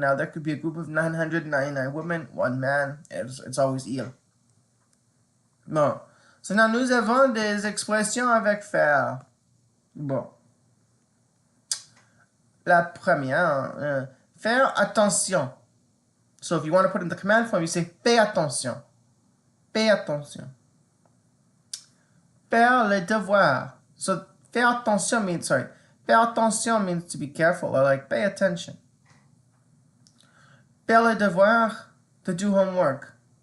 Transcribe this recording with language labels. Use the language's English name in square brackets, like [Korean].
[English] Now, there could be a group of 999 women, one man. It's always il. Bon. So, now, [French] nous avons des expressions avec faire. Bon. La première, faire attention. [English] So, if you want to put in the command form, you say [French] fais attention. Fais attention. Faire les devoirs. [English] So, faire attention means, faire attention means to be careful, or like pay attention. [French] Faire les devoirs, [English] to do homework.